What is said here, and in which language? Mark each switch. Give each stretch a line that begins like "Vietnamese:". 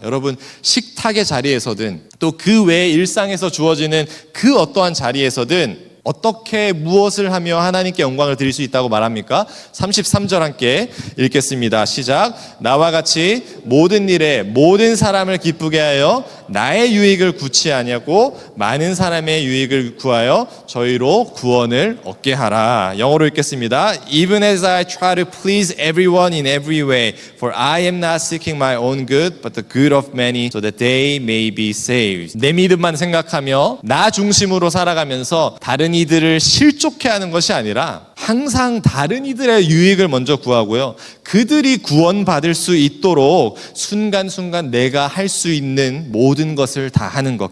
Korean: 여러분, 식탁의 자리에서든 또 그 외의 일상에서 주어지는 그 어떠한 자리에서든 어떻게 무엇을 하며 하나님께 영광을 드릴 수 있다고 말합니까? 33절 함께 읽겠습니다. 시작. 나와 같이 모든 일에 모든 사람을 기쁘게 하여 나의 유익을 구치 아니하고 많은 사람의 유익을 구하여 저희로 구원을 얻게 하라. 영어로 읽겠습니다.
English: Even as I try to please everyone in every way, for I am not seeking my own good, but the good of many, so that they may be saved.
Korean: 내 믿음만 생각하며 나 중심으로 살아가면서 다른 이들을 실족해 하는 것이 아니라 항상 다른 이들의 유익을 먼저 구하고요. 그들이 구원받을 수 있도록 순간순간 내가 할 수 있는 모든 것을 다 하는 것.